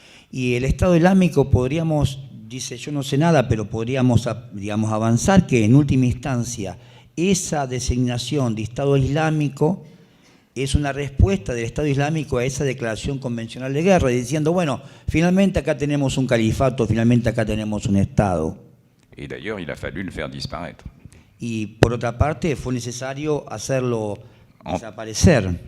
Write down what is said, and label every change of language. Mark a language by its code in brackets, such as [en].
[es] Y el Estado Islámico podríamos, dice, yo no sé nada, pero podríamos, digamos, avanzar que en última instancia esa designación de Estado Islámico es una respuesta del Estado Islámico a esa declaración convencional de guerra, diciendo, bueno, finalmente acá tenemos un califato, finalmente acá tenemos un Estado. [fr] Et d'ailleurs, il a fallu le faire disparaître. [es] Y por otra parte, fue necesario hacerlo desaparecer.